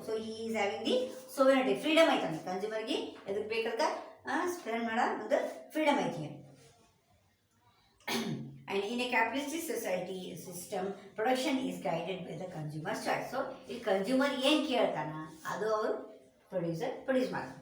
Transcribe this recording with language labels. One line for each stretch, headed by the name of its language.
Kannada: So
English: ಈ is having the sovereignty,
Kannada: freedom ಐತೆ ಅವ್ನಿಗೆ. ಕನ್ಸ್ಯೂಮರ್ಗೆ ಎದಕ್ಕೆ ಬೇಕಾದ ಸ್ಪೆಂಡ್ ಮಾಡೋ ಒಂದು ಫ್ರೀಡಮ್ ಐತಿ.
English: And in a capitalistic society system, production is guided by the consumer's choice.
Kannada: So ಈ ಕನ್ಸ್ಯೂಮರ್ ಏನು ಕೇಳ್ತಾನ ಅದು ಅವರು ಪ್ರೊಡ್ಯೂಸ್ ಮಾಡ್ತಾರೆ.